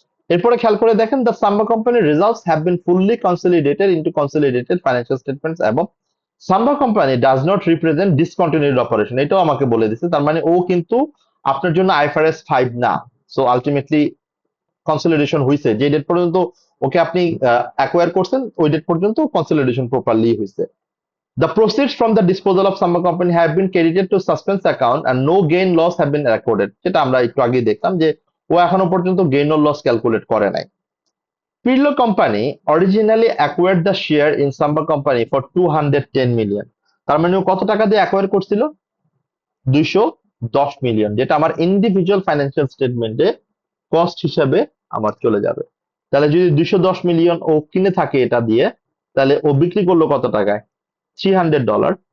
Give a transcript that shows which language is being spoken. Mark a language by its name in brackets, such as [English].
[Bangla] এরপরে খেয়াল করে দেখেন, [English] The Samba কোম্পানির results have been fully consolidated into consolidated financial statements, এবং Samba company does not represent discontinued operation. [Bangla] এটাও আমাকে বলে দিচ্ছে, তার মানে ও কিন্তু আপনার জন্য আইএফআরএস 5 না। সো আলটিমেটলি কনসলিডেশন হয়েছে যে ডেট পর্যন্ত ওকে আপনি অ্যাকোয়ার করছেন, ওই ডেট পর্যন্ত কনসলিডেশন প্রপারলি হয়েছে। [English] The proceeds from the disposal of Samba company have been credited to suspense account and no gain loss have been recorded। [Bangla] যেটা আমরা একটু আগে দেখলাম যে ও এখনো পর্যন্ত গেইন অর লস ক্যালকুলেট করে নাই। [English] Pirlo company originally acquired the share in Samba company for 210 million। [Bangla] তার মানে ও কত টাকা দিয়ে অ্যাকোয়ার করছিল? 210 মিলিয়ন, যেটা আমার ইন্ডিভিজুয়াল ফাইন্যান্সিয়াল স্টেটমেন্টে কস্ট হিসাবে আমার চলে যাবে। তাহলে যদি 210 মিলিয়ন ও কিনে থাকে এটা দিয়ে, তাহলে ও বিক্রি করলো কত টাকায়? $300।